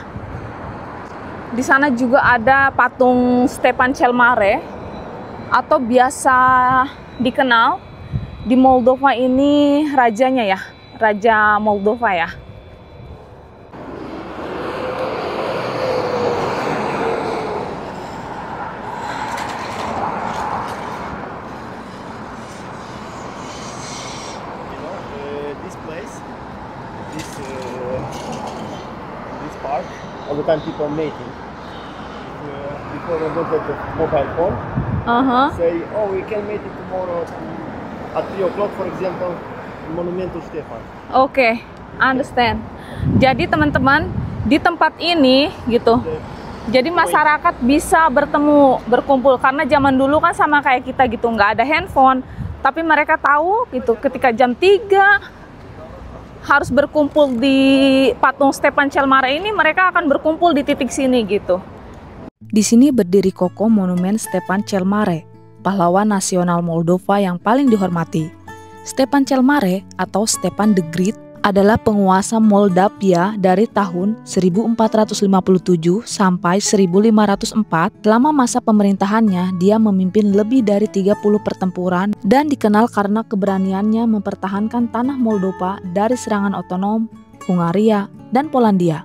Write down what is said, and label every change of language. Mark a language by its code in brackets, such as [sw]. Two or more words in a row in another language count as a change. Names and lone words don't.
[id] Di sana juga ada patung Stepan cel Mare atau biasa dikenal di Moldova ini rajanya ya, Raja Moldova ya. [en] This place, this park, all the time people making. Before we don't have the mobile phone, say, oh, we can make it tomorrow at 3 o'clock, for example, Monumentul Stefan. Oke, understand. [id] Jadi teman-teman, di tempat ini gitu. Jadi masyarakat bisa bertemu, berkumpul karena zaman dulu kan sama kayak kita gitu, nggak ada handphone. Tapi mereka tahu gitu ketika jam 3 harus berkumpul di patung Stepan cel Mare ini, mereka akan berkumpul di titik sini gitu. Di sini berdiri kokoh monumen Stepan cel Mare, pahlawan nasional Moldova yang paling dihormati. Stepan cel Mare atau Stepan the Great adalah penguasa Moldavia dari tahun 1457 sampai 1504. Selama masa pemerintahannya, dia memimpin lebih dari 30 pertempuran dan dikenal karena keberaniannya mempertahankan tanah Moldova dari serangan otonom, Hungaria, dan Polandia.